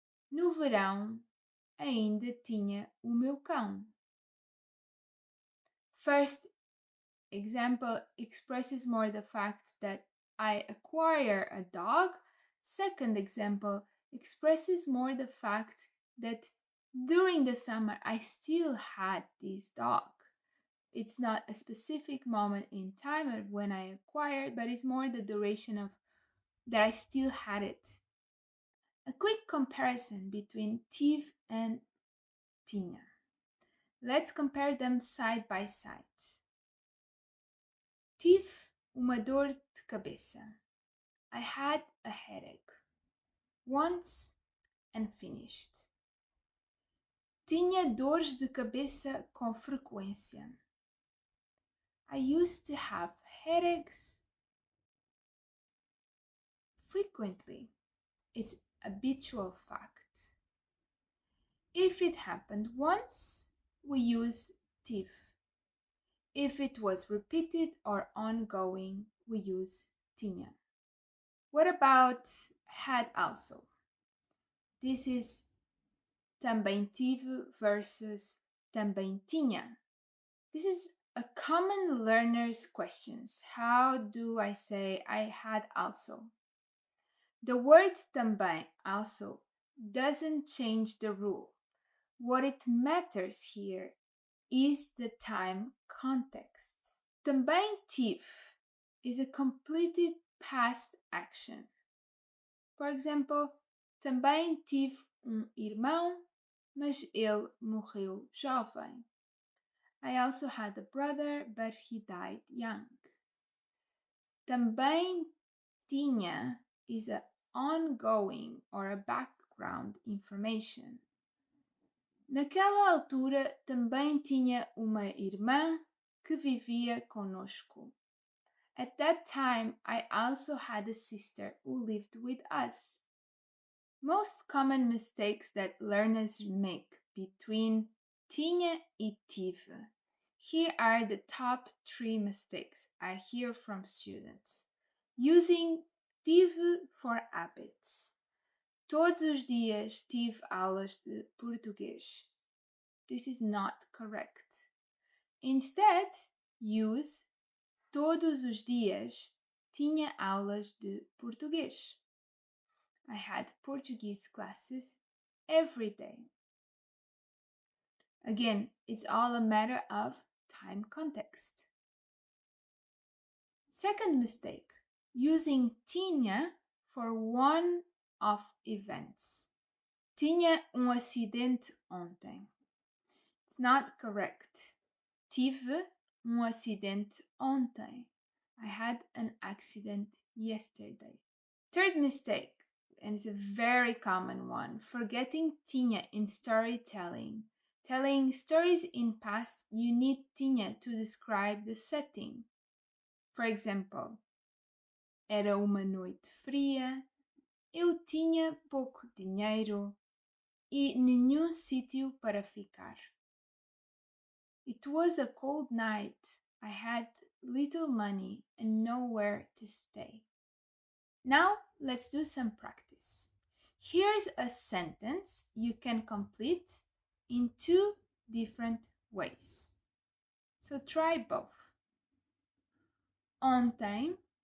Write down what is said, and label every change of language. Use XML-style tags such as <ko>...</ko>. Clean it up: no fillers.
<pt>No verão, ainda tinha o meu cão.</pt> <en>First example expresses more the fact that I acquire a dog. Second example expresses more the fact that during the summer I still had this dog. It's not a specific moment in time when I acquired, but it's more the duration of that I still had it. A quick comparison between Tive and Tinha. Let's compare them side by side.</en> <pt>Tive uma dor de cabeça.</pt> <en>I had a headache. Once and finished.</en> <pt>Tinha dores de cabeça com frequência.</pt> <en>I used to have headaches frequently. It's habitual fact. If it happened once, we use tive. If it was repeated or ongoing, we use tinha. What about had also? This is também tive versus também tinha. This is a common learner's questions. How do I say I had also? The word também also doesn't change the rule. What it matters here is the time context. Também tive is a completed past action. For example,</en> <pt>também tive irmão, mas ele morreu jovem.</pt> <en>I also had a brother, but he died young. Também tinha is a ongoing or a background information.</en> <pt>Naquela altura também tinha uma irmã que vivia conosco.</pt> <en>At that time, I also had a sister who lived with us. Most common mistakes that learners make between tinha e tive. Here are the top 3 mistakes I hear from students. Using tive for habits.</en> <pt>Todos os dias tive aulas de português.</pt> <en>This is not correct. Instead, use</en> <pt>todos os dias tinha aulas de português.</pt> <en>I had Portuguese classes every day. Again, it's all a matter of time context. Second mistake, using tinha for one-off events.</en> <pt>Tinha acidente ontem.</pt> <en>It's not correct.</en> <pt>Tive acidente ontem.</pt> <en>I had an accident yesterday. Third mistake, and it's a very common one, forgetting tinha in storytelling. Telling stories in past, you need tinha to describe the setting. For example,</en> <pt>era uma noite fria, eu tinha pouco dinheiro e nenhum sítio para ficar.</pt> <en>It was a cold night. I had little money and nowhere to stay. Now let's do some practice. Here's a sentence you can complete in 2 different ways. So try both. Ontem</en>